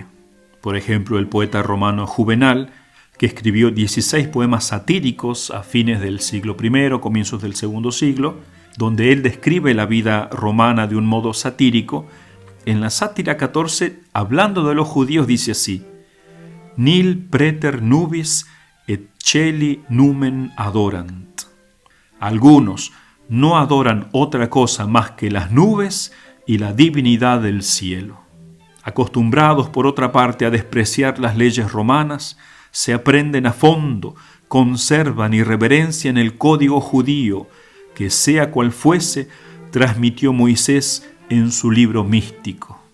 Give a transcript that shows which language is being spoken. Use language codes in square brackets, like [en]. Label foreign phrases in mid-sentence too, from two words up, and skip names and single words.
[es] Por ejemplo, el poeta romano Juvenal, que escribió 16 poemas satíricos a fines del siglo I, comienzos del segundo siglo, donde él describe la vida romana de un modo satírico, en la Sátira 14, hablando de los judíos, dice así: [la] Nil preter nubis et celi numen adorant. [es] Algunos no adoran otra cosa más que las nubes y la divinidad del cielo. Acostumbrados, por otra parte, a despreciar las leyes romanas, se aprenden a fondo, conservan y reverencian el código judío, que sea cual fuese, transmitió Moisés en su libro místico.